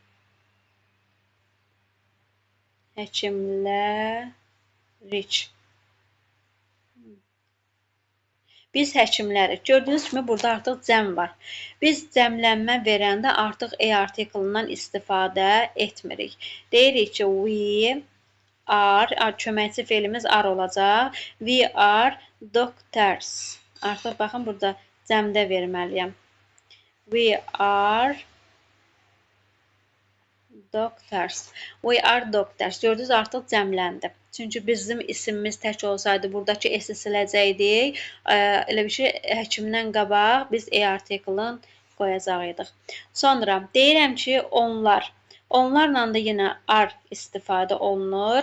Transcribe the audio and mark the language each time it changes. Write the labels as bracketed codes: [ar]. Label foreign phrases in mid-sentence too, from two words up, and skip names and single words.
[az] Həkimlərik. Biz həkimlərik. Gördüyünüz kimi, burada artıq cəm var. Biz cəmlənmə verəndə artıq e artiklından istifadə etmirik. Deyirik ki, [en] we are, [az] köməkçi feilimiz are olacaq. [en] We are doctors. [az] Artıq baxın, burada cəmdə verməliyəm. [en] We are doctors. We are doctors. [az] Gördünüz, artıq cəmləndi. Çünki bizim isimimiz tək olsaydı, buradakı s-i siləcəkdik. Elə bir şey, həkimdən qabaq biz e artiklını qoyacaqydıq. Sonra deyirəm ki, onlar. Onlarla da yenə are istifadə olunur.